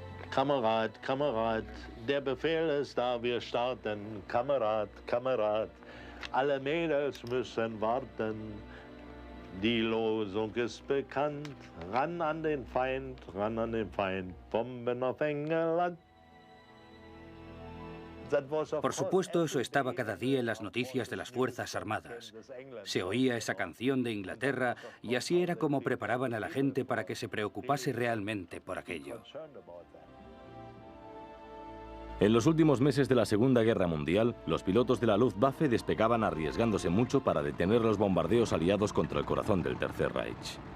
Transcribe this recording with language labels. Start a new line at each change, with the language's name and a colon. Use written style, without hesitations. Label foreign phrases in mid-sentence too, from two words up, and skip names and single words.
German: Kamerad, Kamerad, der Befehl ist da, wir starten. Kamerad, Kamerad, alle Mädels müssen warten. Die Losung ist bekannt, ran an den Feind, ran an den Feind, Bomben auf England.
Spanish: Por supuesto, eso estaba cada día en las noticias de las Fuerzas Armadas. Se oía esa canción de Inglaterra y así era como preparaban a la gente para que se preocupase realmente por aquello. En los últimos meses de la Segunda Guerra Mundial, los pilotos de la Luftwaffe despegaban arriesgándose mucho para detener los bombardeos aliados contra el corazón del Tercer Reich.